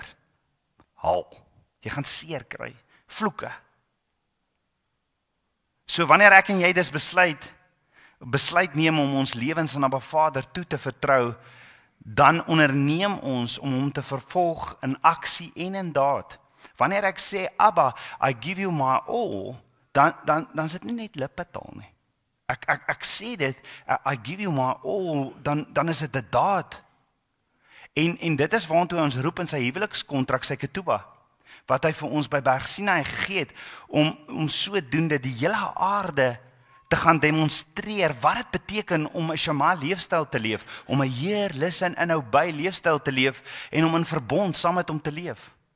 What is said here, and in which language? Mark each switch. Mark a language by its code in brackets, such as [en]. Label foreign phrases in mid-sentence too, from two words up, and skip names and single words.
[af] Jy gaan seer kry, vloeke. So wanneer ek en jy dis besluit neem om ons lewens aan Abba Vader toe te vertrou, dan onderneem ons om hom te vervolg in aksie en in daad. Wanneer ek sê, Abba, [en] I give you my all, [af] dan is dit nie net lippetaal nie. Ek sê dit, [en] I give you my all, [af] dan is dit 'n daad. En dit is waartoe ons roep in sy huwelikskontrak, sy ketubah, wat hy vir ons by Berg Sinai gegee het, om sodoende die hele aarde te gaan demonstreer wat dit beteken om 'n Shema leefstyl te leef, om 'n Heer, listen en obey leefstyl te leef en om in verbond saam met hom te leef.